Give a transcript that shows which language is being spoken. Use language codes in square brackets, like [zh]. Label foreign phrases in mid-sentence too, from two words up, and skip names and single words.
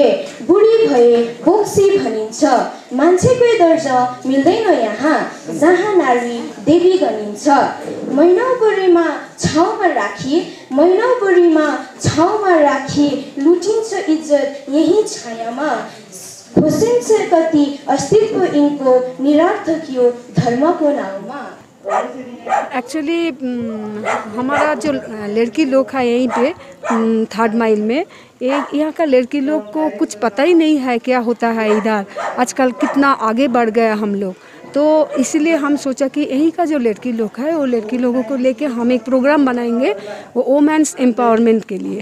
[ne] बुढी भए बोक्सी भनिन्छ, मान्छेकै दर्जा मिल्दैन यहाँ, जहाँ नारी देवी गनिन्छ। महिनाभरिमा छाउमा राखी, महिनाभरिमा छाउमा राखी, लुटिन्छ इज्जत यही छायामा। खोसिन्छ कति अस्तित्व यिनको, निरर्थक यो धर्मको नाउँमा। [hi] एक्चुअली हमारा जो लड़की लोग है यहीं पे 3rd माइल में, यहाँ का लड़की लोग को कुछ पता ही नहीं है क्या होता है इधर। आजकल कितना आगे बढ़ गया हम लोग, तो इसलिए हम सोचा कि यहीं का जो लड़की लोग है वो लड़की लोगों को लेके हम एक प्रोग्राम बनाएंगे वो [en] women's empowerment [hi] के लिए।